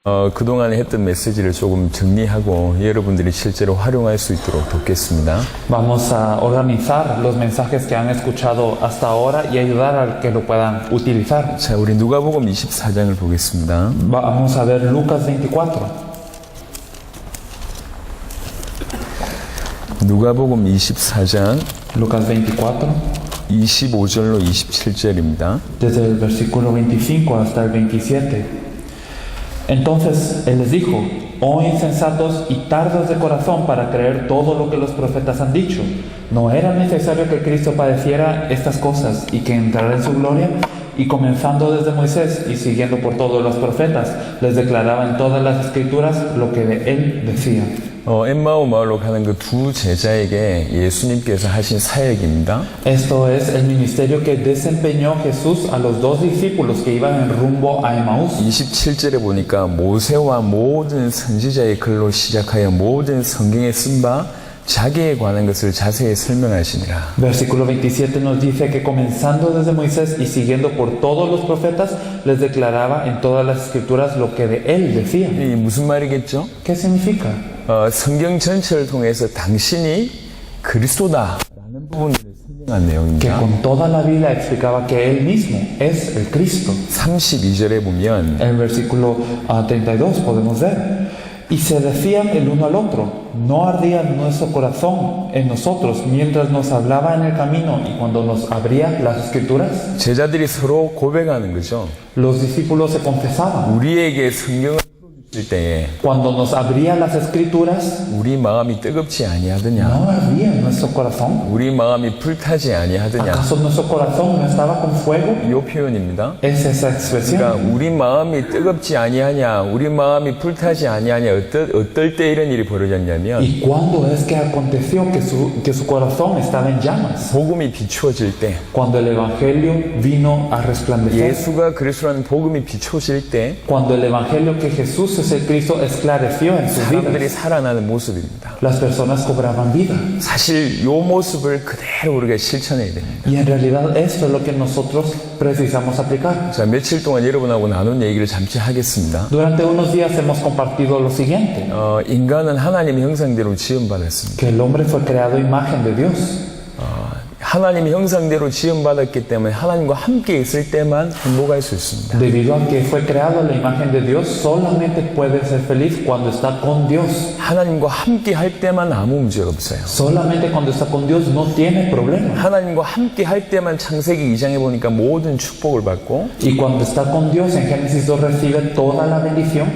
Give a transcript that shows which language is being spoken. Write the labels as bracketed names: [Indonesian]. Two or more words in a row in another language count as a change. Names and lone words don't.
[Korean] 그동안에 했던 메시지를 조금 정리하고 여러분들이 실제로 활용할 수 있도록 돕겠습니다. [Spanish] Vamos a organizar los mensajes que han escuchado hasta ahora y ayudar a que lo puedan utilizar. [Korean] 자, 우리 누가복음 24장을 보겠습니다. [Spanish] Vamos a ver Lucas 24. [Korean] 누가복음 24장 [Spanish] Lucas 24, [Korean] 25절로 27절입니다. [Spanish] desde el versículo 25 hasta el 27. Entonces él les dijo: oh insensatos y tardos de corazón para creer todo lo que los profetas han dicho. ¿No era necesario que Cristo padeciera estas cosas y que entrara en su gloria? Y comenzando desde Moisés y siguiendo por todos los profetas, les declaraba en todas las escrituras lo que de él decía. [Korean] 엠마오 마을로 가는 그 두 제자에게 예수님께서 하신 사역입니다. [Spanish] Esto es el ministerio que desempeñó Jesús a los dos discípulos que iban en rumbo a Emaús. [Korean] 27절에 보니까 모세와 모든 선지자의 글로 시작하여 모든 성경에 쓴 바 자기에 관한 것을 자세히 설명하시니라. [Spanish] Versículo 27 nos dice que comenzando desde Moisés y siguiendo por todos los profetas, les declaraba en todas las escrituras lo que de él decía. [Korean] 이 무슨 말이겠죠? [Spanish] ¿Qué significa? [Korean] 성경 전체를 통해서 당신이 그리스도다라는 부분을 설명한 [Spanish] Que [Korean] 내용입니다. [Spanish] con toda la Biblia explicaba que él mismo es el Cristo. [Korean] 32절에 보면 [Spanish] En el versículo 32 podemos ver: y se decían el uno al otro, no ardía nuestro corazón en nosotros mientras nos hablaba en el camino y cuando nos abría las escrituras. [Korean] 제자들이 서로 고백하는 거죠. [Spanish] Los discípulos se confesaban. [Korean] 우리에게 성경을 풀어주실 때에 [Spanish] Cuando nos abría las escrituras, [Korean] 우리 마음이 뜨겁지 아니하더냐? [Spanish] ¿no ardía nuestro corazón? [Korean] 우리 마음이 불타지 아니하더냐? [Spanish] ¿Acaso nuestro corazón no estaba con fuego? [Korean] 이 표현입니다. [Spanish] Es esa [Korean] 그러니까 [Spanish] expresión. [Korean] 우리 마음이 뜨겁지 아니하냐, 우리 마음이 불타지 아니하냐, 어떨 때 이런 일이 벌어졌냐면 [Spanish] ¿Y cuándo es que aconteció que su corazón estaba en llamas? [Korean] 복음이 비추어질 때, [Spanish] Cuando el Evangelio vino a resplandecer. [Korean] 예수가 그리스도라는 복음이 비추어질 때 [Spanish] Cuando el Evangelio que Jesús es el Cristo esclareció en sus [Korean] 사람들이 [Spanish] vidas, [Korean] 살아나는 모습입니다. [Spanish] las personas cobraban vida. [Korean] 사실 이 모습을 그대로 우리가 실천해야 됩니다. [Spanish] Y en realidad esto es lo que nosotros precisamos aplicar. [Korean] 자, 며칠 동안 여러분하고 나눈 얘기를 잠시 하겠습니다. [Spanish] Durante unos días hemos compartido lo siguiente: [Korean] 인간은 하나님의 형상대로 지음받았습니다. [Spanish] que el hombre fue creado a imagen de Dios. [Korean] 하나님의 형상대로 지음받았기 때문에 하나님과 함께 있을 때만 행복할 수 있습니다. [Spanish] Debido a que fue creado a la imagen de Dios, solamente puede ser feliz cuando está con Dios. [Korean] 하나님과 함께 할 때만 아무 문제가 없어요. [Spanish] Solamente cuando está con Dios no tiene problema. [Korean] 하나님과 함께 할 때만 창세기 2장에 보니까 모든 축복을 받고 [Spanish] Y cuando está con Dios, en Génesis 2 recibe toda la bendición.